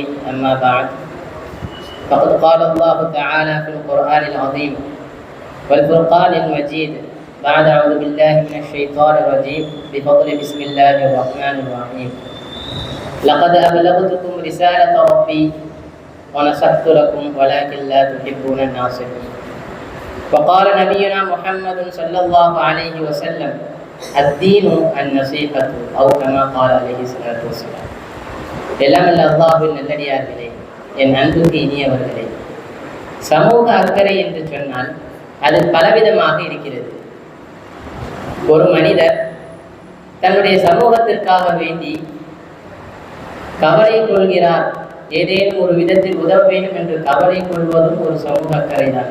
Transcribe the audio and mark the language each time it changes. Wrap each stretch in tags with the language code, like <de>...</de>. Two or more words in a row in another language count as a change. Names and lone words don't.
<ar>أما بعد، فقد قال الله تعالى في القرآن العظيم والفرقان المجيد بعد أعوذ بالله من الشيطان الرجيم بفضل بسم الله الرحمن الرحيم: لقد أبلغتكم رسالة ربي ونصحت لكم ولكن لا تحبون الناصحين. وقال نبينا محمد صلى الله عليه وسلم: الدين النصيحة أو كما قال عليه الصلاة والسلام.</ar> <ta>எல்லாம் அல்லாஹ்வின் நல்லடியார்களே, என் அன்புக்கு இனியவர்களே, சமூக அக்கறை என்று சொன்னால் அது பலவிதமாக இருக்கிறது. ஒரு மனிதர் தன்னுடைய சமூகத்திற்காக வேண்டி கவலை கொள்கிறார், ஏதேனும் ஒரு விதத்தில் உதவ வேண்டும் என்று கவலை கொள்வதும் ஒரு சமூக அக்கறை தான்.</ta>